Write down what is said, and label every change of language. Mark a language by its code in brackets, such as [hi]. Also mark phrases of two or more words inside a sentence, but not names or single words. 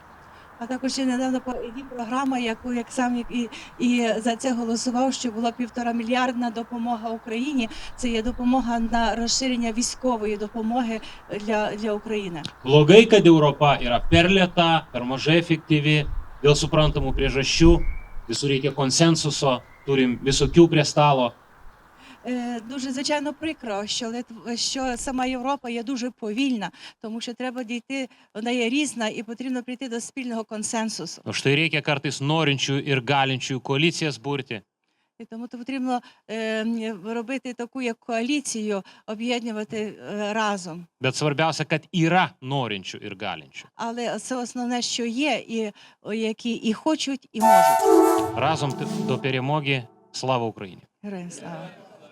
[uk] А також ще недавно є програма, яку як сам і за це голосував, що була 1,5 мільярдна допомога Україні. Це є допомога на розширення військової допомоги для України. [lt] Blogai, kad Europa yra per lėta, per mažai efektyvi, dėl suprantamų priežasčių, visur reikia konsensuso, turim visokių prie stalo. [uk] Дуже, звичайно, прикро, що сама Європа є дуже повільна, тому що треба дійти, вона є різна і потрібно прийти до спільного консенсусу. [lt] O štai reikia kartais norinčių ir galinčių koalicijas burti. [uk] І тому потрібно робити таку як коаліцію, об'єднувати разом. [lt] Bet svarbiausia, kad yra norinčių ir galinčių. [uk] Але це основне, що є, які і хочуть, і можуть. Разом до перемоги. Слава Україні! Героям слава!